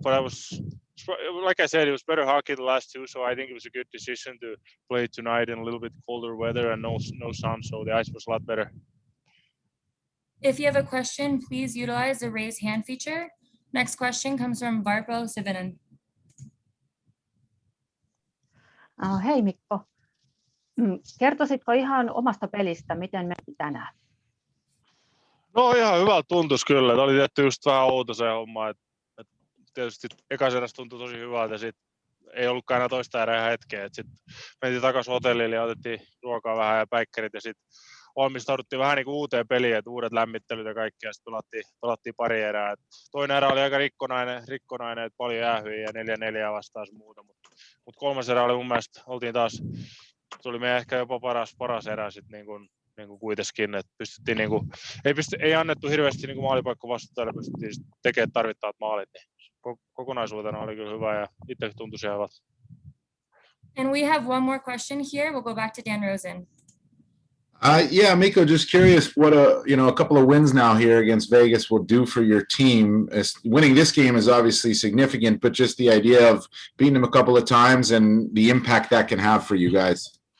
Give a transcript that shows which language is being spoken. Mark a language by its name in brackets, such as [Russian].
[English] But like I said, it was better hockey the last 2. So I think it was a good decision to play tonight in a little bit colder weather and no sun. So the ice was a lot better. If you have a question, please utilize the raise hand feature. Next question comes from Varpo Sivinen. [Finnish] Hei Mikko, kertoisitko ihan omasta pelistä, miten meni tänään? No ihan hyvältä tuntuisi kyllä. Tämä oli tietty just vähän outo se homma. Tietysti ekas eräs tuntui tosi hyvältä ja sitten ei ollutkaan enää toista erää ihan hetkeä. Sitten mentiin takaisin hotellille ja otettiin ruokaa vähän ja päikkärit ja sitten valmistauduttiin vähän niin kuin uuteen peliin, että uudet lämmittelyt ja kaikki, ja sitten pelattiin pari erää. Toinen erä oli aika rikkonainen, että paljon jäähyi ja 4-4 vastaan muuta, mutta kolmas erä oli mun mielestä, se oli meidän ehkä jopa paras erä sitten niin kuin kuitenkin, että pystyttiin ei annettu hirveästi niin maalipaikka vastustajalle, pystyttiin tekemään tarvittavat maalit, niin kokonaisuutena oli kyllä hyvä ja itse tuntui ihan hyvältä. [English] And we have one more question here. We'll go back to Dan Rosen. Yeah, Mikko, just curious what a couple of wins now here against Vegas will do for your team. Winning this game is obviously significant, but just the idea of beating them a couple of times and the impact that can have for you guys.